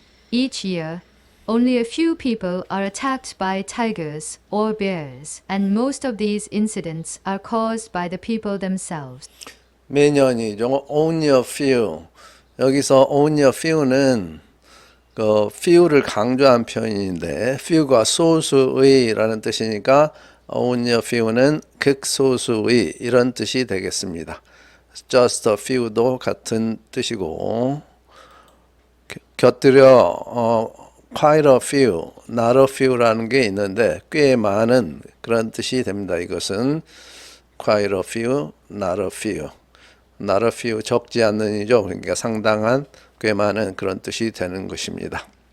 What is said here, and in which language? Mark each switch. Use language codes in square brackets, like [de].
[en] Each year, only a few people are attacked by tigers or bears, and most of these incidents are caused by the people themselves. [ko] 매년이죠. [en] Only a few. [ko] 여기서 [en] only a few [ko] 는 few를 강조한 표현인데 few가 소수의라는 뜻이니까 only a few는 극소수의 이런 뜻이 되겠습니다. [en] just a few [ko] 도 같은 뜻이고 곁들여 [en] quite a few, not a few [ko] 라는 게 있는데 꽤 많은 그런 뜻이 됩니다. 이것은 [en] quite a few, not a few. not a few [ko] 적지 않는이죠. 그러니까 상당한 꽤 많은 그런 뜻이 되는 것입니다.